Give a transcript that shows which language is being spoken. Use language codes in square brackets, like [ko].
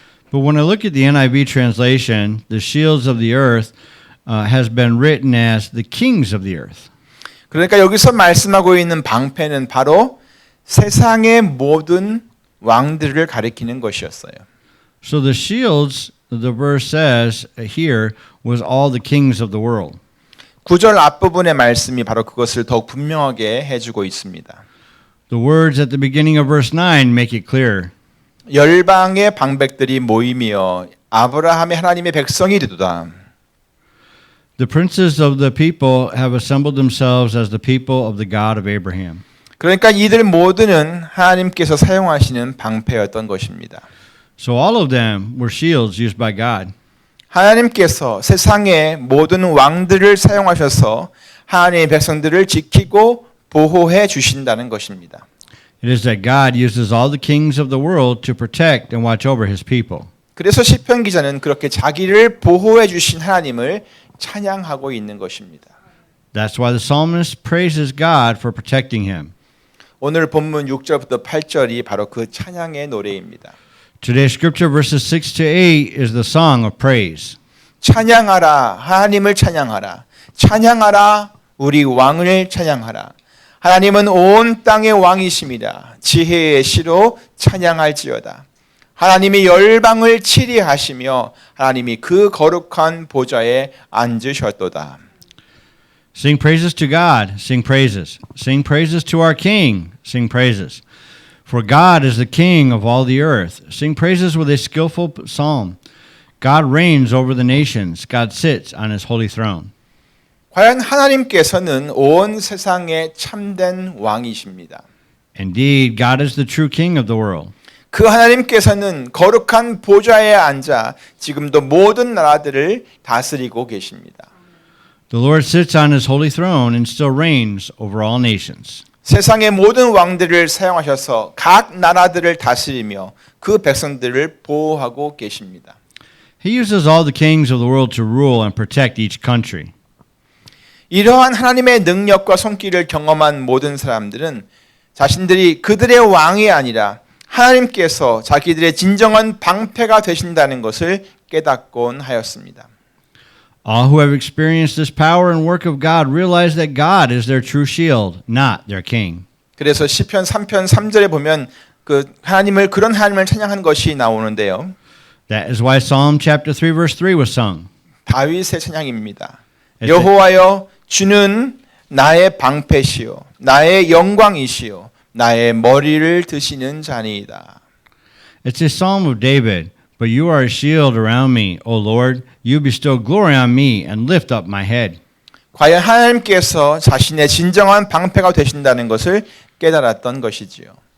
[en] But when I look at the NIV translation, the shields of the earth has been written as the kings of the earth. [ko] 그러니까 여기서 말씀하고 있는 방패는 바로 세상의 모든 왕들을 가리키는 것이었어요. [en] So the shields, the verse says here, was all the kings of the world. [ko] 9절 앞부분의 말씀이 바로 그것을 더욱 분명하게 해주고 있습니다. [en] The words at the beginning of verse 9 make it clear. [ko] 열방의 방백들이 모이며 아브라함의 하나님의 백성이 되도다. [en] The princes of the people have assembled themselves as the people of the God of Abraham. [ko] 그러니까 이들 모두는 하나님께서 사용하시는 방패였던 것입니다. [en] So all of them were shields used by God. [ko] 하나님께서 세상의 모든 왕들을 사용하셔서 하나님의 백성들을 지키고 보호해 주신다는 것입니다. [en] It is that God uses all the kings of the world to protect and watch over his people. [ko] 그래서 시편 기자는 그렇게 자기를 보호해 주신 하나님을 찬양하고 있는 것입니다. [en] That's why the psalmist praises God for protecting him. [ko] 오늘 본문 6절부터 8절이 바로 그 찬양의 노래입니다. [en] Today's scripture verses 6 to 8 is the song of praise. [ko] 찬양하라, 하나님을 찬양하라. 찬양하라, 우리 왕을 찬양하라. 하나님은 온 땅의 왕이십니다. 지혜의 시로 찬양할지어다. 하나님이 열방을 치리하시며 하나님이 그 거룩한 보좌에 앉으셨도다. [en] Sing praises to God, sing praises. Sing praises to our King, sing praises. For God is the King of all the earth. Sing praises with a skillful psalm. God reigns over the nations. God sits on his holy throne. [ko] 과연 하나님께서는 온 세상의 참된 왕이십니다. [en] Indeed, God is the true King of the world. [ko] 그 하나님께서는 거룩한 보좌에 앉아 지금도 모든 나라들을 다스리고 계십니다. [en] The Lord sits on his holy throne and still reigns over all nations. [ko] 세상의 모든 왕들을 사용하셔서 각 나라들을 다스리며 그 백성들을 보호하고 계십니다. [en] He uses all the kings of the world to rule and protect each country. [ko] 이러한 하나님의 능력과 손길을 경험한 모든 사람들은 자신들이 그들의 왕이 아니라 하나님께서 자기들의 진정한 방패가 되신다는 것을 깨닫곤 하였습니다. [en] All who have experienced this power and work of God realize that God is their true shield, not their king. [ko] 그래서 시편 3편 3절에 보면 그런 하나님을 찬양한 것이 나오는데요. [en] That is why Psalm chapter 3 verse 3 was sung. [ko] 다윗의 찬양입니다. 여호와여 주는 나의 방패시요 나의 영광이시요 나의 머리를 드시는 자니이다. [en] It's a psalm of David, but you are a shield around me, O Lord. You bestow glory on me and lift up my head. [ko] 과연 하나님께서 자신의 진정한 방패가 되신다는 것을 깨달았던 것이지요.